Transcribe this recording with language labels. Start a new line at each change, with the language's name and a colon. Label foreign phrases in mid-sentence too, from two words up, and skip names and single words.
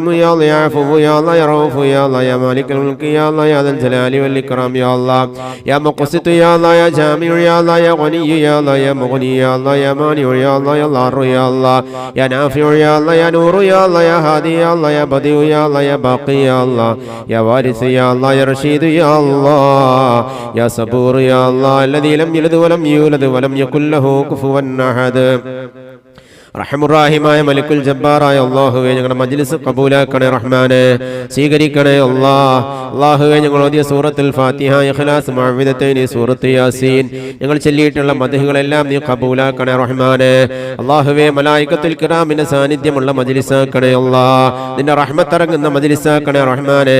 Arabic: يا الله يا عفو يا الله يا رؤوف يا الله يا مالك الملك يا الله يا ذا الجلال والإكرام يا الله يا مقسط يا الله يا جامع يا الله يا غني يا الله يا مغني يا الله يا مانع يا الله يا ضار يا الله يا نافع يا الله يا نور يا الله يا هادي يا الله يا بديع يا الله يا باقي يا الله يا وارث يا الله يا رشيد يا الله يا صبور يا الله الذي لم يلد ولم يولد ولم يكن له كفوا أحد
Malayalam: റഹമുറാഹിമായ
Arabic: ملك الجبار
Malayalam: അല്ലാഹുവേ ഞങ്ങളുടെ മജ്ലിസ് ഖബൂലാക്കണേ റഹ്മാനെ സ്വീകരിക്കണേ അല്ലാഹുവേ ഞങ്ങൾ ഓതിയ സൂറത്തുൽ ഫാത്തിഹ ഇഖ്ലാസ് മുഅവ്വിദത്തൈനി സൂറത്ത് യാസീൻ ഞങ്ങൾ ചൊല്ലിയിട്ടുള്ള മദ്ഹുകളെല്ലാം നീ ഖബൂലാക്കണേ റഹ്മാനെ അല്ലാഹുവേ
Arabic: ملائكة الكرام
Malayalam: സാന്നിധ്യമുള്ള മജ്ലിസാക്കണേ അല്ലാഹ് നിന്റെ റഹ്മത്ത് ഇറങ്ങുന്ന മജ്ലിസാക്കണേ റഹ്മാനെ